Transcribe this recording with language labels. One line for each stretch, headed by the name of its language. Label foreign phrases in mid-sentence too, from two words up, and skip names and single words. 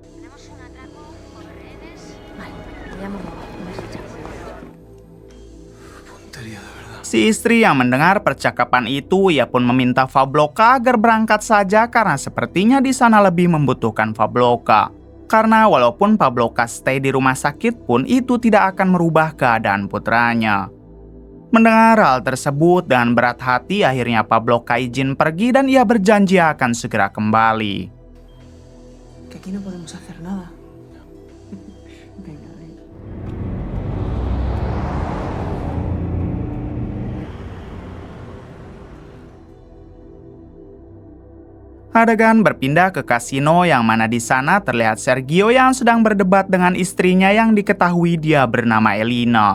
Indonesian: Si istri yang mendengar percakapan itu, ia pun meminta Pabloka agar berangkat saja karena sepertinya di sana lebih membutuhkan Pabloka. Karena walaupun Pabloka stay di rumah sakit pun itu tidak akan merubah keadaan putranya. Mendengar hal tersebut dengan berat hati, akhirnya Pabloka izin pergi dan ia berjanji akan segera kembali.
Spanish: Que aquí no podemos hacer nada. Venga, ven.
Indonesian: Adegan berpindah ke kasino yang mana di sana terlihat Sergio yang sedang berdebat dengan istrinya yang diketahui dia bernama Elina.